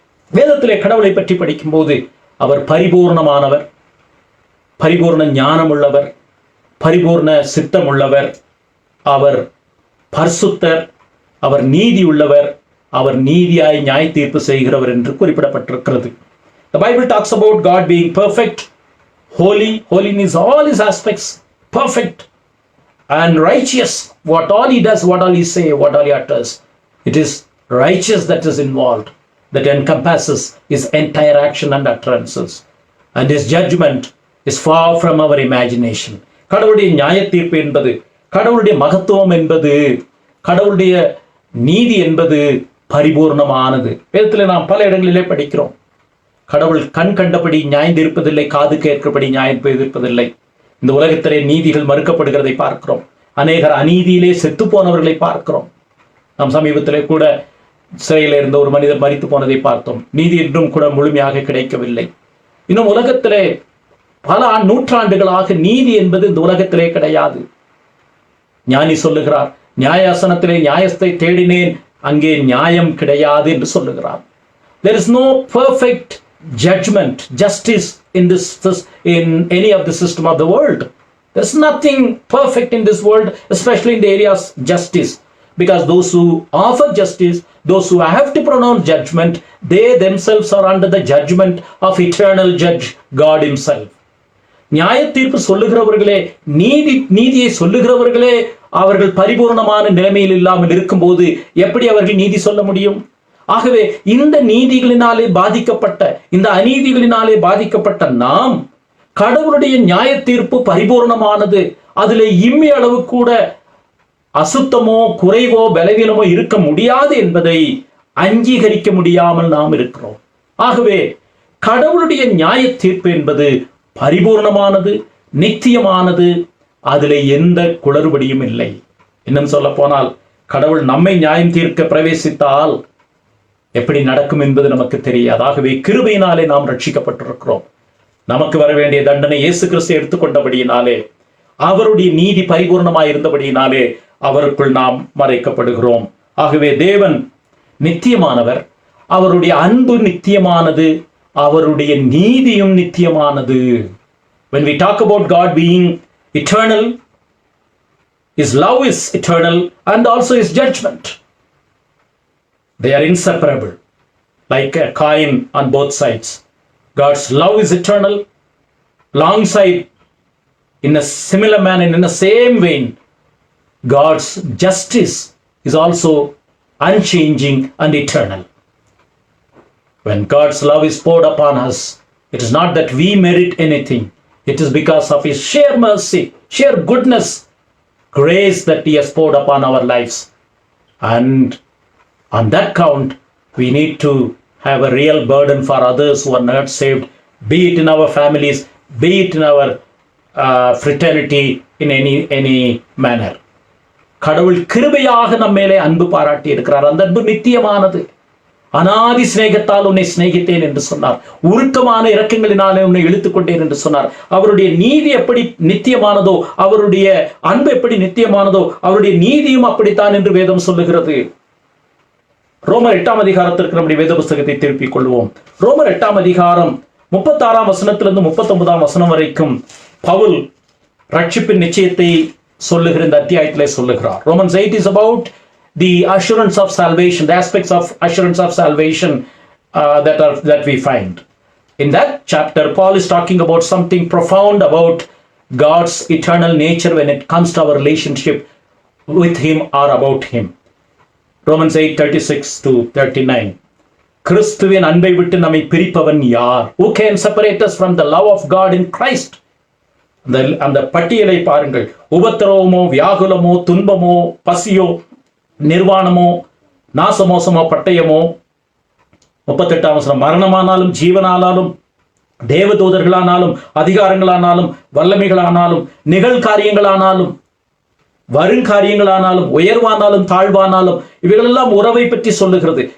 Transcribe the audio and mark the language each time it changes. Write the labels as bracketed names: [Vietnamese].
[Tamil] வேதத்திலே கடவுளை பற்றி படிக்கும்போது அவர் பரிபூர்ணமானவர், பரிபூர்ண ஞானம் உள்ளவர், பரிபூர்ண சித்தம் உள்ளவர், அவர் பரிசுத்தர், அவர் நீதி உள்ளவர், அவர் நீதியாய் நியாய தீர்ப்பு செய்கிறவர் என்று குறிப்பிடப்பட்டிருக்கிறது. [English] The Bible talks about God being perfect, holy, holiness, all his aspects, perfect and righteous. What all he does, what all he say, what all he utters, it is righteous that is involved, that encompasses his entire action and utterances. And his judgment is far from our imagination. [Tamil] கடவுளுடைய நியாய தீர்ப்பு என்பது, கடவுளுடைய மகத்துவம் என்பது, கடவுளுடைய நீதி என்பது பரிபூர்ணமானது. வேதத்தில் நாம் பல இடங்களிலே படிக்கிறோம், கடவுள் கண் கண்டபடி நியாயந்திருப்பதில்லை, காது கேட்கிறபடி நியாயந்திருப்பதில்லை. இந்த உலகத்திலே நீதிகள் மறுக்கப்படுகிறதை பார்க்கிறோம். அநேகர் அநீதியிலே செத்து போனவர்களை பார்க்கிறோம். நாம் சமீபத்திலே கூட சிறையில் இருந்த ஒரு மனிதர் மரித்து போனதை பார்த்தோம். நீதி என்றும் கூட முழுமையாக கிடைக்கவில்லை. இன்னும் உலகத்திலே பல நூற்றாண்டுகளாக நீதி என்பது இந்த உலகத்திலே கிடையாது. ஞானி சொல்லுகிறார், நியாயாசனத்திலே நியாயத்தை தேடினேன், அங்கே நியாயம் கிடையாது என்று சொல்லுகிறார். [English] There is no perfect judgment, justice in any of the system of the world. There's nothing perfect in this world, especially in the area of justice. Because those who offer justice, those who have to pronounce judgment, they themselves are under the judgment of eternal judge, God himself. [Tamil] நியாய தீர்ப்பு சொல்லுகிறவர்களே, நீதியை சொல்லுகிறவர்களே அவர்கள் பரிபூர்ணமான நிலைமையில் இல்லாமல் இருக்கும்போது எப்படி அவர்கள் நீதி சொல்ல முடியும்? ஆகவே இந்த நீதிகளினாலே பாதிக்கப்பட்ட, இந்த அநீதிகளினாலே பாதிக்கப்பட்ட நாம், கடவுளுடைய நியாய தீர்ப்பு பரிபூர்ணமானது, அதில் இம்மி அளவு கூட அசுத்தமோ குறைவோ பலவீனமோ இருக்க முடியாது என்பதை அங்கீகரிக்க முடியாமல் நாம் இருக்கிறோம். ஆகவே கடவுளுடைய நியாய தீர்ப்பு என்பது பரிபூர்ணமானது, நித்தியமானது, அதில் எந்த குளறுபடியும் இல்லை. இன்னும் சொல்ல போனால், கடவுள் நம்மை நியாயம் தீர்க்க பிரவேசித்தால் எப்படி நடக்கும் என்பது நமக்கு தெரியாது. ஆகவே கிருபையினாலே நாம் ரட்சிக்கப்பட்டிருக்கிறோம். நமக்கு வர வேண்டிய தண்டனை இயேசு கிறிஸ்து எடுத்துக்கொண்டபடியினாலே, அவருடைய நீதி பரிபூர்ணமாய் இருந்தபடியினாலே அவருக்குள் நாம் மறைக்கப்படுகிறோம். ஆகவே தேவன் நித்தியமானவர், அவருடைய அன்பு நித்தியமானது, அவருடைய நீதியும் நித்தியமானது. [English] When we talk about God being eternal, his love is eternal and also his judgment. They are inseparable, like a coin on both sides. God's love is eternal, alongside, in a similar manner, in the same vein, God's justice is also unchanging and eternal. When God's love is poured upon us, it is not that we merit anything. It is because of his sheer mercy, sheer goodness, grace that he has poured upon our lives. And on that count, we need to have a real burden for others who are not saved, be it in our families, be it in our fraternity, in any manner. [Tamil] கடவுள் கிருபையாக நம்ம மேலே அன்பு பாராட்டி இருக்கிறார். அந்த அன்பு நித்தியமானது. அநாதி சிநேகத்தால் உன்னை சிநேகித்தேன் என்று சொன்னார். உருக்கமான இரக்கங்களினாலே உன்னை இழுத்துக் கொண்டேன் என்று சொன்னார். அவருடைய நீதி எப்படி நித்தியமானதோ, அவருடைய அன்பு எப்படி நித்தியமானதோ, அவருடைய நீதியும் அப்படித்தான் என்று வேதம் சொல்லுகிறது. ரோமர் 8ஆம் அதிகாரத்திற்கு நம்முடைய வேத புஸ்தகத்தை திருப்பிக் கொள்வோம். ரோமர் 8ஆம் அதிகாரம் 36ஆம் வசனத்திலிருந்து 39ஆம் வசனம் வரைக்கும் பவுல் ரட்சிப்பின் நிச்சயத்தை சொல்லுகிற இந்த அத்தியாயத்திலே சொல்லுகிறார். [English] Romans 8 is about the assurance of salvation, the aspects of assurance of salvation that we find. In that chapter, Paul is talking about something profound about God's eternal nature when it comes to our relationship with him or about him. Romans 8:36-39. [Tamil] கிறிஸ்துவின் அன்பை விட்டு நம்மை பிரிப்பவன் யார்? [English] Who can separate us from the love of God in Christ? [Tamil] அந்த பட்டியலை பாருங்கள். உபத்திரவமோ, வியாகுலமோ, துன்பமோ, பசியோ, நிர்வாணமோ, நாசமோசமோ, பட்டயமோ, 38ஆம் வசனம், மரணமானாலும் ஜீவனானாலும் தேவதூதர்களானாலும் அதிகாரங்களானாலும் வல்லமைகளானாலும் நிகழ்காரியங்களானாலும் வருங்காரியங்களானாலும் உயர்வானாலும் தாழ்வானாலும் இவைகளெல்லாம் உறவை பற்றி சொல்லுகிறது.